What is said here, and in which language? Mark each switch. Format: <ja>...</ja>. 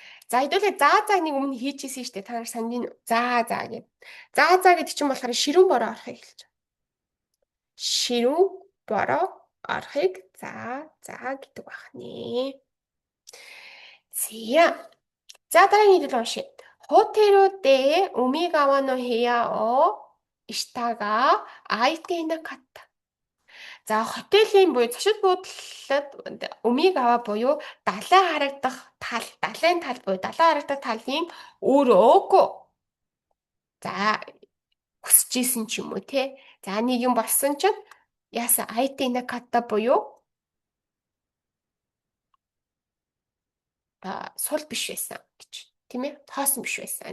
<mn>За хэдүүлээ заа нэг өмнө хийчихсэн шүү дээ. Та нар сандын заа гэв. Заа гэдэг чинь болохоор ширүүн бороо орохыг хэлж байгаа. Ширүүн бороо орохыг заа гэдэг байх нэ. За дараагийн хэлбэл уншъя.</mn> <ja>ホテルで海側の部屋をしたが空いていなかった.</ja> <mn>За хотелийн буюу зочид буудлууд Умигава буюу далайн харагдах тал, далайн тал буюу далайн харагдах талын өөрөө за хүсэж исэн ч юм уу те. За нэг юм болсон чинь яасан айтина ката буюу сул биш байсан гэж тийм ээ. Тоосон биш байсан.</mn>